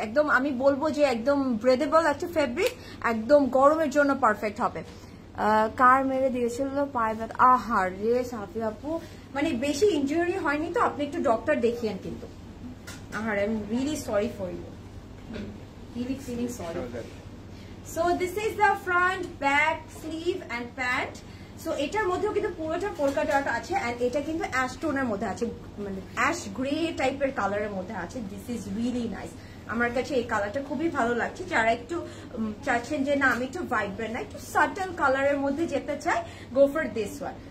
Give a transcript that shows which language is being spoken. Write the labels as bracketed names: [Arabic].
[Bangla] একদম আমি বলবো যে একদম ব্রেদেবল একটা ফেব্রিক, একদম গরমের জন্য পারফেক্ট হবে। কার মেরে দিয়েছিল পায়ে ব্যথা? আহার রে সাফি আপু, মানে বেশি ইনজুরি হয়নি তো? আপনি একটু ডক্টর দেখিয়েন কিন্তু। [English] আহার, I am really sorry for you, really feeling sorry. So this is the front, back, sleeve and pant. [Bangla] So এটার মধ্যেও কিন্তু পুরোটা পোলকা ডট আছে, and এটা কিন্তু অ্যাশ টোনের মধ্যে আছে, মানে অ্যাশ গ্রে টাইপের কালারের মধ্যে আছে। [English] This is really nice. [Bangla] আমার কাছে এই কালারটা খুবই ভালো লাগছে। যারা একটু চাচ্ছেন যে না আমি একটু ভাইব্রেন্ট না, একটু সাটল কালারের মধ্যে যেতে চাই, [English] Go for this one.